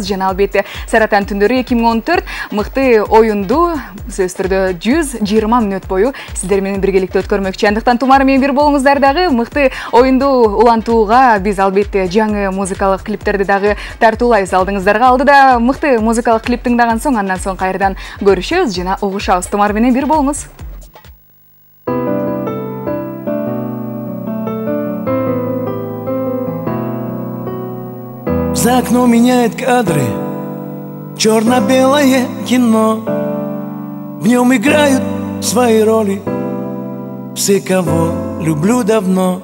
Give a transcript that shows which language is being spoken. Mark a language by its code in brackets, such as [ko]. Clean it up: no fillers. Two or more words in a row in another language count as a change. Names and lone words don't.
[ky] Жана албетте Саратан түндөрү 2014 мыкты оюнду сөз түрдө 120 мүнөт бою сиздер менен биргеликте өткөрмөкчү. Андыктан тумар менен бир болуңуздар. Дагы мыкты оюнду улантууга биз албетте жаңы музыкалык клиптерди дагы тартуулайбыз алдыңыздарга. Алдыда мыкты музыкалык клип тыңдаган соң андан соң кайрадан көрүшөбүз жана угушабыз. Тумар менен бир болуңуз. [ru] За окном меняет кадры черно-белое кино. В нем играют свои роли все, кого люблю давно.